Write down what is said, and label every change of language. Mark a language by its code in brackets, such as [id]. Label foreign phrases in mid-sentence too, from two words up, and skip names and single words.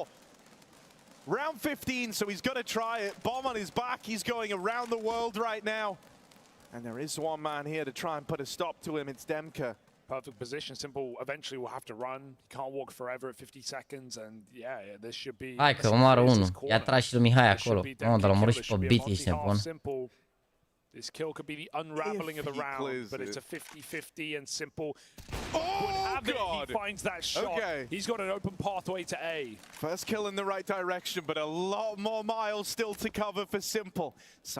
[en] Round 15, so he's got to try it. Bomb on his back. He's going around the world right now. And there is one man here to try and put a stop to him. It's Demka. Perfect position. Simple eventually will have to run. He can't walk forever at 50 seconds. And yeah, this should be... [ro] Hai că omoară unul. I-a tras și lui Mihai acolo. Nu, dar l-a omorât și pe Beat, ești nebun. [en] This kill could be the unraveling of the round, but it's a 50-50 and Simple God. He finds that shot. He's got an open pathway to A. First kill in the right direction, but a lot more miles still to cover for Simple.